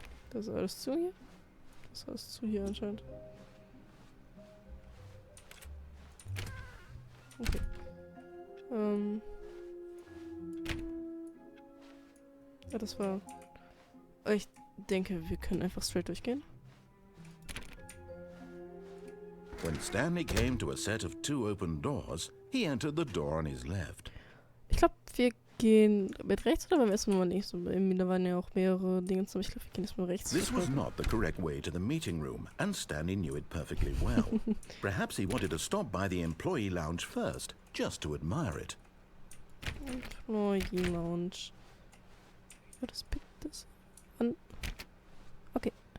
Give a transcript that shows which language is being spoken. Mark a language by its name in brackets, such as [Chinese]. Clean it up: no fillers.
[German] Das ist alles zu hier? Das ist alles zu hier anscheinend. Okay. Ja, das war... Ich denke, wir können einfach straight durchgehen. [English] When Stanley came to a set of 2 open doors, he entered the door on his left. [German] Ich glaube, wir gehen mit rechts oder beim ersten Mal nicht? So, da waren ja auch mehrere Dinge, aber ich glaube, wir gehen jetzt mal rechts. [English] This was not the correct way to the meeting room, and Stanley knew it perfectly well. Perhaps he wanted to stop by the employee lounge first, just to admire it. Employee Lounge. [German] Ja, das pickt das an. Okay.